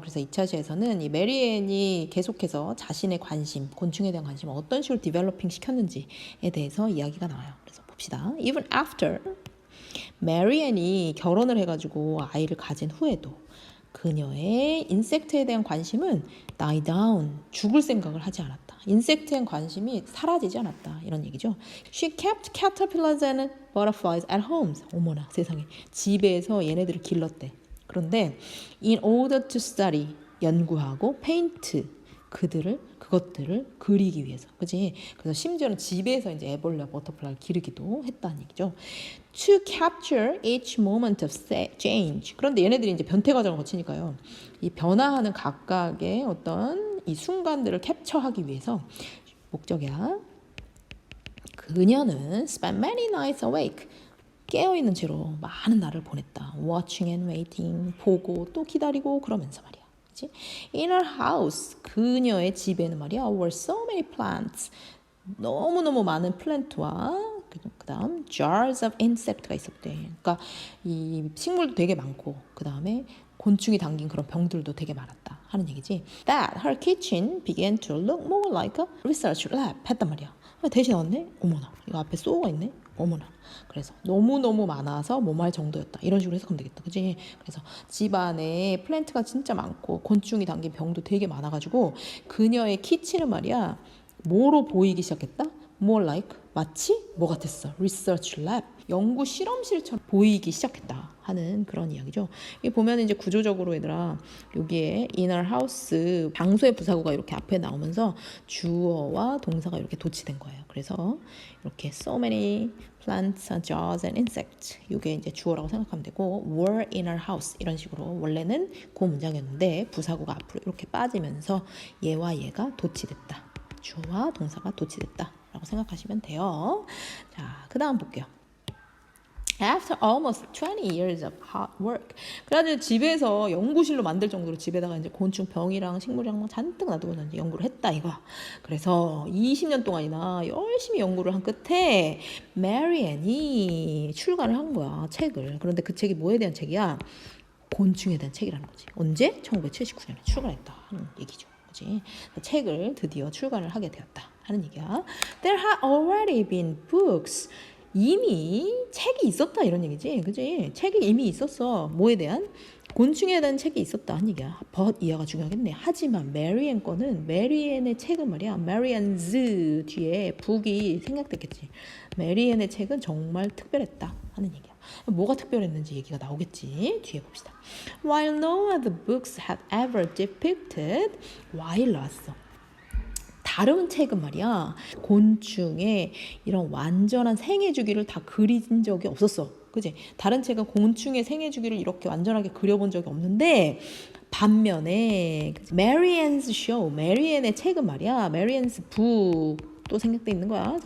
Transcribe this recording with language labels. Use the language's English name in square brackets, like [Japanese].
[Korean] 그래서 2차 시에서는 이 메리앤이 계속해서 자신의 관심, 곤충에 대한 관심을 어떤 식으로 디벨로핑 시켰는지에 대해서 이야기가 나와요. 그래서 봅시다. [English] Even after [Korean] 메리앤이 결혼을 해가지고 아이를 가진 후에도 그녀의 인섹트에 대한 관심은 [English] die down, [Korean] 죽을 생각을 하지 않았다. 인섹트에 대한 관심이 사라지지 않았다. 이런 얘기죠. [English] She kept caterpillars and butterflies at home. [Korean] 어머나 세상에. 집에서 얘네들을 길렀대. 그런데 [English] in order to study, [Korean] 연구하고 paint, 그것들을 그리기 위해서, 그지? 그래서 심지어는 집에서 이제 애벌레, 버터플라이를 기르기도 했다는 얘기죠. [English] To capture each moment of change. [Korean] 그런데 얘네들이 이제 변태 과정을 거치니까요. 이 변화하는 각각의 어떤 이 순간들을 캡처하기 위해서 목적이야. 그녀는 [English] spent many nights awake. [Korean] 깨어있는 채로 많은 날을 보냈다. [English] Watching and waiting. [Korean] 보고 또 기다리고 그러면서 말이야. [English] In her house, [Korean] 그녀의 집에는 말이야, [English] were so many plants, [Korean] 너무너무 많은 플랜트와 그 다음 [English] jars of insect [Korean] 가 있었대. 그러니까 이 식물도 되게 많고 그 다음에 곤충이 담긴 그런 병들도 되게 많았다 하는 얘기지. [English] That her kitchen began to look more like a research lab [Korean] 했단 말이야. 대신 왔네? 어머나, 이거 앞에 쏘가 있네? 어머나. 그래서 너무너무 많아서 뭐할 정도였다. 이런 식으로 해석하면 되겠다. 그치? 그래서 집안에 플랜트가 진짜 많고 곤충이 담긴 병도 되게 많아가지고 그녀의 키친은 말이야. 뭐로 보이기 시작했다? [English] More like, [Korean] 마치 뭐 같았어? [English] Research lab, [Korean] 연구 실험실처럼 보이기 시작했다 하는 그런 이야기죠. 이 보면 이제 구조적으로 얘들아, 여기에 [English] in our house [Korean] 방소의 부사구가 이렇게 앞에 나오면서 주어와 동사가 이렇게 도치된 거예요. 그래서 이렇게 [English] so many plants, jars and insects, [Korean] 이게 이제 주어라고 생각하면 되고, [English] were in our house [Korean] 이런 식으로 원래는 그 문장이었는데 부사구가 앞으로 이렇게 빠지면서 얘와 얘가 도치됐다. 주어와 동사가 도치됐다 라고 생각하시면 돼요. 자, 그 다음 볼게요. [English] After almost 20 years of hard work. [Korean] 그래가지고 집에서 연구실로 만들 정도로 집에다가 이제 곤충 병이랑 식물이랑 막 잔뜩 놔두고 이제 연구를 했다 이거. 그래서 20년 동안이나 열심히 연구를 한 끝에 메리앤이 출간을 한 거야, 책을. 그런데 그 책이 뭐에 대한 책이야? 곤충에 대한 책이라는 거지. 언제? 1979년에 출간했다 하는 얘기죠. 그치? 책을 드디어 출간을 하게 되었다 하는 얘기야. [English] There had already been books. [Korean] 이미 책이 있었다 이런 얘기지. 그치? 책이 이미 있었어. 뭐에 대한? 곤충에 대한 책이 있었다 한 얘기야. but 이하가 중요하겠네. 하지만 메리앤 거는, 메리앤의 책은 말이야, 메리앤즈 뒤에 북이 생략됐겠지. 메리앤의 책은 정말 특별했다 하는 얘기야. 뭐가 특별했는지 얘기가 나오겠지. 뒤에 봅시다. [English] While no other books had ever depicted, while [Korean] 나왔어. 다른 책은 말이야, 곤충의 이런 완전한 생애 주기를 다 그린 적이 없었어. 그지? 다른 책은 곤충의 생애 주기를 이렇게 완전하게 그려본 적이 없는데, 반면에 메리앤스 쇼, 메리앤의 책은 말이야, 메리앤스 북 또 생략돼 있는 거야.